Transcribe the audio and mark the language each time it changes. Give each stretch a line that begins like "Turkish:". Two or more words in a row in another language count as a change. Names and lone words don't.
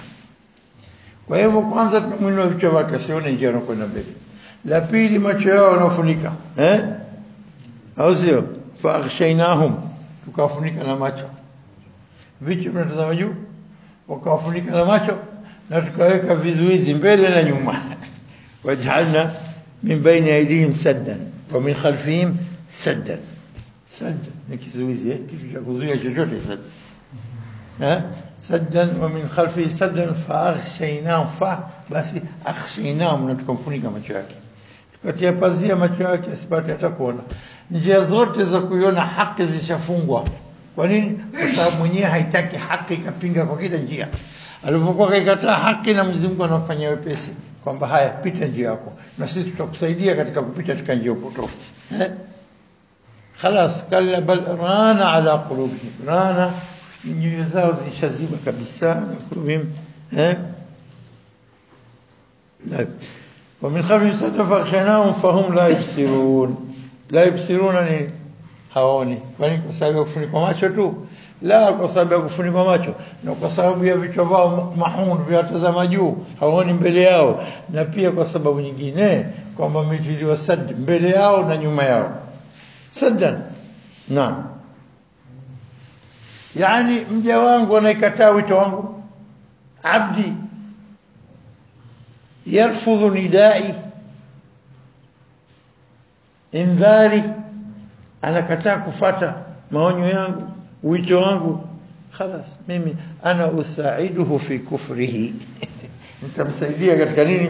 Swahili: Kwa hivyo kwanza tunamwinua vichwa vyake asione njia anakwenda mbele. La pili, macho yao wanafunika, au sio?
Arabic: فأغشيناهم,
Swahili: tukafunika na macho. Vichwa vinatazama juu, wakafunika na macho, na tukaweka vizuizi mbele na nyuma.
Arabic: وجعلنا من بين أيديهم سدا ومن خلفهم سدا.
Swahili: Sadd ni kizuizi, kitu cha kuzuia chochote.
Arabic: سد سدا ومن خلفه سدا فأغشيناهم,
Swahili: fa basi aghshaynahum, na tukamfunika macho yake, tukatia pazia macho yake asipate hata kuona. Njia zote za kuiona haki zishafungwa. Kwa nini? Kwa sababu mwenyewe haitaki haki, kapinga kwa kila njia. Alipokuwa kaikataa haki, na Mwenyezi Mungu anamfanyia wepesi kwamba haya, pita njia yako na sisi tutakusaidia katika kupita katika njia potofu. Khalas,
Arabic: كلا بل ران على قلوبهم ران,
Swahili: nyoyo zao zishaziba kabisa na qulubihim.
Arabic: ومن خلفهم سد فاغشيناهم فهم لا يبصرون. لا يبصرون
Swahili: ni haoni. Kwani kwa sababu ya kufunikwa macho tu? La, kwa sababu ya kufunikwa macho na kwa sababu ya vichwa vao mahun vyatazama juu, haoni mbele yao, na pia kwa sababu nyingine kwamba mitiliwa sad mbele yao na nyuma yao. Saddan, naam, yani mja wangu anaikataa wito wangu,
Arabic: عبدي يرفض ندائي إنذاري,
Swahili: anakataa kufata maonyo yangu, wito wangu, خلاص mimi
Arabic: أنا أساعده في كفره,
Swahili: nitamsaidia katika nini?